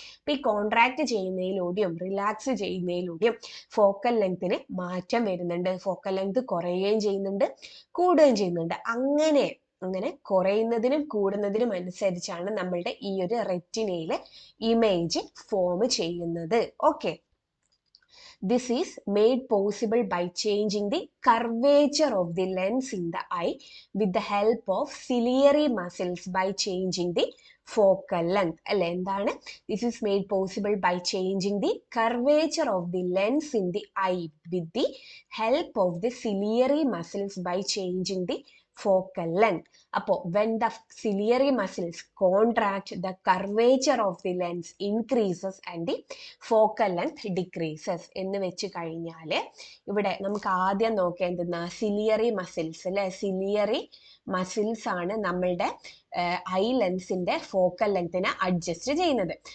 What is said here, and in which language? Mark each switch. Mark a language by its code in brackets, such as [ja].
[ml] അപ്പൊ ഈ contract ചെയ്യുന്നതിലൂടെയും relax ചെയ്യുന്നതിലൂടെയും focal ലെങ്തിന് മാറ്റം വരുന്നുണ്ട്. ഫോക്കൽ ലെങ്ത് കുറയുകയും ചെയ്യുന്നുണ്ട്, കൂടുകയും ചെയ്യുന്നുണ്ട്. അങ്ങനെ കുറയുന്നതിനും കൂടുന്നതിനും അനുസരിച്ചാണ് നമ്മളുടെ ഈ ഒരു റെറ്റിനയിലെ ഇമേജ് ഫോം ചെയ്യുന്നത്. [en] Okay, this is made possible by changing the curvature of the lens in the eye with the help of ciliary muscles by changing the focal length. [ml] അല്ലെ, എന്താണ്? [en] This is made possible by changing the curvature of the lens in the eye with the help of the ciliary muscles by changing the focal length. [ml] അപ്പോൾ [en] when the ciliary muscles contract, the curvature of the lens increases and the focal length decreases [ml] എന്ന് വെച്ച് കഴിഞ്ഞാൽ ഇവിടെ നമുക്ക് ആദ്യം നോക്കേണ്ടുന്ന ciliary muscles അല്ലെ, ciliary muscles ആണ് നമ്മളുടെ ഐ ലെൻസിന്റെ ഫോക്കൽ ലെങ്തിനെ അഡ്ജസ്റ്റ് ചെയ്യുന്നത്.